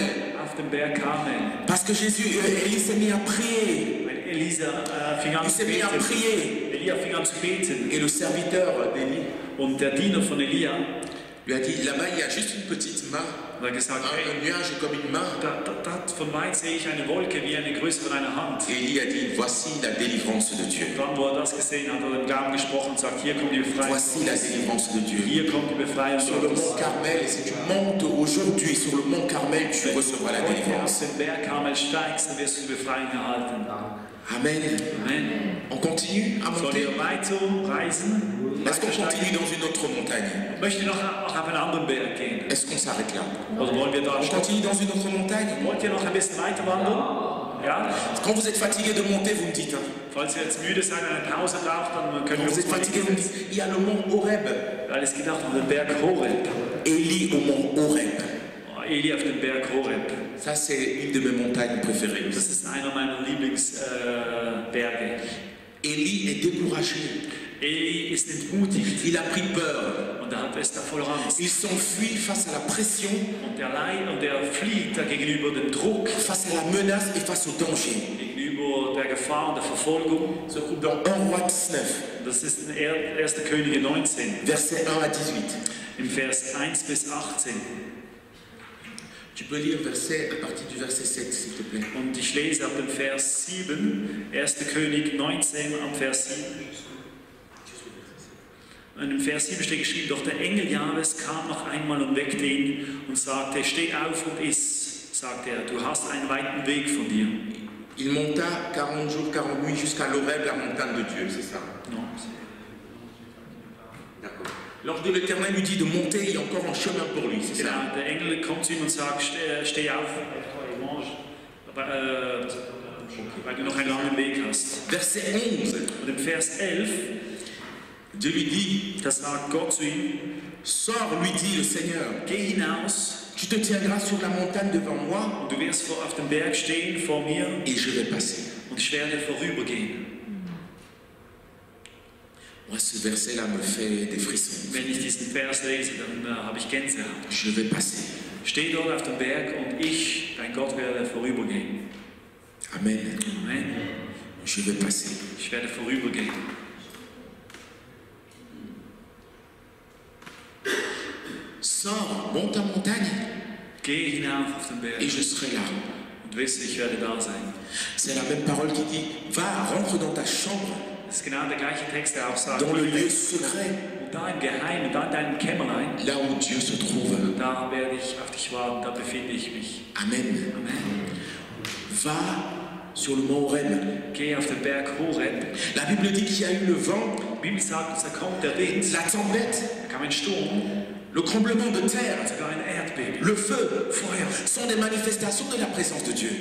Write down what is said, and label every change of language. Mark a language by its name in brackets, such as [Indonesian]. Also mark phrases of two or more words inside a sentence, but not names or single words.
[German] auf dem Berg Karmel. [French] Parce que Élie s'est mis à prier. [German] Weil Elisa fing an [French] Il [German] zu [French] s'est mis à [German] beten. [French] prier. [German] Elia fing an zu beten. [French] Et le serviteur d'Élie [German] Und der Diener von Elia [French] lui a dit, là-bas, il y a juste une petite main. [German] hat gesagt, hey, [French] Un nuage comme une main. [German] von weit sehe ich eine Wolke wie eine Größe von einer Hand. [French] Et Élie a dit, voici la délivrance de Dieu. [German] Und dann, wo er das gesehen hat, hat er den Gaben gesprochen und sagt, hier kommt die Befreiung. [French] Voici la délivrance de Dieu. [German] Hier kommt die Befreiung [French] Sur le [German] Gottes. [French] mont Carmel, et si tu montes aujourd'hui sur le mont Carmel, tu recevras la [German] Wenn du auf [French] délivrance. [German] den Berg Karmel steigst, dann wirst du die Befreiung erhalten. [French] Amen. [German] Amen. [French] On continue à [German] Sollen [French] monter. [German] wir weiter reisen? [French] Est-ce qu'on continue dans une autre montagne? [German] Möchte noch auf einen anderen Berg gehen? [French] Est-ce qu'on s'arrête là? [German] Oder wollen wir da [French] On [German] stoppen? [French] continue dans une autre montagne? [German] Wollt ihr noch ein bisschen weiter wandern? Ja? [French] Quand vous êtes fatigué de monter, vous me dites. Hein. [German] Falls ihr jetzt müde seid, eine Pause braucht, dann können [French] Quand [German] wir [French] vous [German] uns [French] êtes [German] mal [French] fatigué, vous me dites. Il y a le mont Horeb. [German] Weil es geht auch um den Berg Horeb. [French] Élie au mont Horeb. [German] Eli auf den Berg Horeb. [French] Ça, c'est une de mes montagnes préférées. [German] Das ist einer meiner Lieblingsberge. [French] Élie est découragé. [German] Eli ist entmutigt [French] Il a pris peur. [German] und er ist da voller Angst. [French] Il s'enfuit face à la pression, [German] Und er flieht da gegenüber dem Druck, [French] face à la menace et face au danger. [German] gegenüber der Gefahr und der Verfolgung. [French] Se trouve dans 1 Roi 19, [German] Das ist in 1. Könige 19, [French] versets 1 à 18. [German] im Vers 1 bis 18. [French] Tu peux lire verset, à partir du verset 7, s'il te plaît. [German] Und ich lese ab dem Vers 7, 1. König 19 am Vers 7. Und im Vers 7 steht geschrieben, doch der Engel Jahwes kam noch einmal und weckte ihn und sagte, steh auf und iss, sagte er, du hast einen weiten Weg von dir. [French] Il monta 40 jours, 40 nuits jusqu'à l'Horeb, la montagne de Dieu, c'est ça? Non. D'accord. L'ange de l'Éternel lui dit de monter, il y a encore un chemin pour lui, c'est ça? [German] Genau, der Engel kommt zu ihm und sagt, steh auf, weil du noch einen langen Weg hast. [French] Verset 11. [German] Und im Vers 11 [French] Dieu lui dit, [German] Da sagt Gott zu ihm, [French] sors, lui dit le Seigneur. [German] geh hinaus [French] Tu te tiendras sur la montagne devant moi [German] und du wirst auf dem Berg stehen vor mir [French] et je vais passer. [German] und ich werde vorübergehen. [French] Moi, ce verset-là me fait des frissons. [German] Wenn ich diesen Vers lese, dann habe ich Gänsehaut. [French] Je vais passer. [German] Steh dort auf dem Berg und ich, dein Gott, werde vorübergehen. [French] Amen. [German] Amen. [French] Je vais passer. [German] Ich werde vorübergehen. [French] Sors, monte en montagne [German] Geh hinauf auf den Berg [French] et je serai là. [German] und wisse, ich werde da sein. [French] C'est la même parole qui dit, va, rentre dans ta chambre, [German] Das ist genau der gleiche Text, der auch sagt, [French] dans le lieu secret, [German] und da im Geheimen, da in deinem Kämmerlein, [French] là où Dieu se trouve. [German] da werde ich auf dich warten, da befinde ich mich. [French] Amen. [German] Amen. [French] Va sur le mont Horeb. [German] Geh auf den Berg Horeb. [French] La Bible dit qu'il y a eu le vent, [German] Die Bibel sagt uns, da kommt der Wind, [French] la tempête, [German] da kam ein Sturm, [French] le tremblement de terre, [German] sogar ein Erdbeben, [French] le feu, [German] Feuer. [French] sont des manifestations de la présence de Dieu.